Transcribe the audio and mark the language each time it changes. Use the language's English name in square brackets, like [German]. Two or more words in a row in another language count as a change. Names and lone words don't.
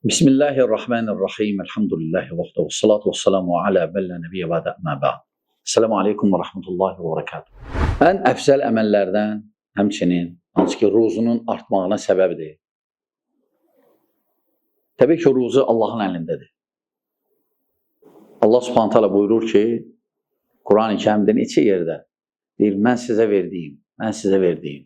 [Arabic] بسم الله الرحمن الرحيم. الحمد لله وحده والصلاة والسلام على من لا نبي بعده أما بعد. السلام عليكم ورحمة الله وبركاته. [Azerbaijani] Ən əfzəl əməllərdən həmçinin hansı ki ruzunun artmağına səbəbdir. Təbii ki ruzu Allahın əlindədir. Allah [Arabic] سبحانه تعالى [Azerbaijani] buyurur ki Quran-ı Kərimdə neçə yerdə deyir mən sizə verdiyim.